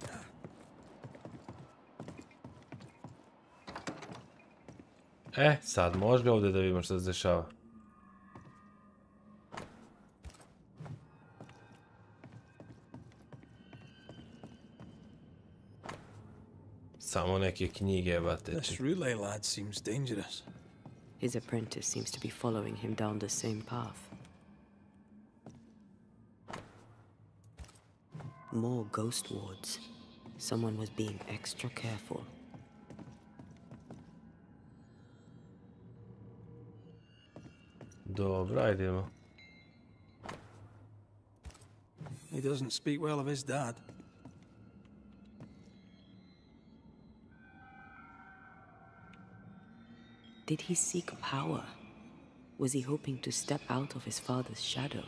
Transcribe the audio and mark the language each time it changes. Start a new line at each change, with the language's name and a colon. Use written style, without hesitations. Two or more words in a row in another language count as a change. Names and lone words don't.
Serbian: Sad možda ovdje da vidimo što se dešava. Samo neke knjige, bate.
English: This relay lad seems dangerous. His apprentice seems to be following him down the same path. More ghost wards. Someone was being extra careful.
Serbian: Dobro, ajdemo.
English: He doesn't speak well of his dad. Did he seek power? Was he hoping to step out of his father's shadow?